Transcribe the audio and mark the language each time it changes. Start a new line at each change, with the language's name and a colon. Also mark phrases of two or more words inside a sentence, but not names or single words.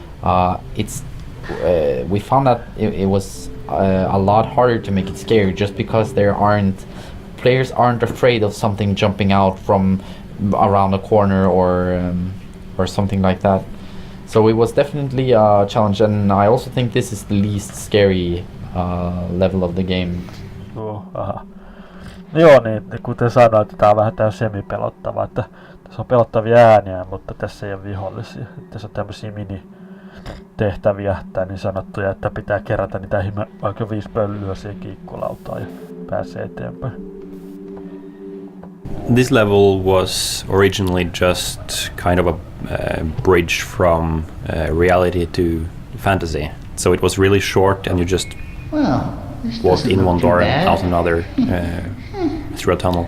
English: We found that it was a lot harder to make it scary, just because players aren't afraid of something jumping out from around a corner or something like that. So it was definitely a challenge, and I also think this is the least scary level of the game.
Finnish: Joo, niin kuten sanoin, että tää on vähän täysin semipelottava, että tässä on pelottavia ääniä, mutta tässä ei ole vihollisia. Tässä on tämmösiä mini-tehtäviä, tai niin sanottuja, että pitää kerätä niitä vaikka 5 pöllyä siihen kiikkulautaan ja pääsee eteenpäin.
English: This level was originally just kind of a bridge from reality to fantasy. So it was really short, and you just walked in one door and out another through a tunnel.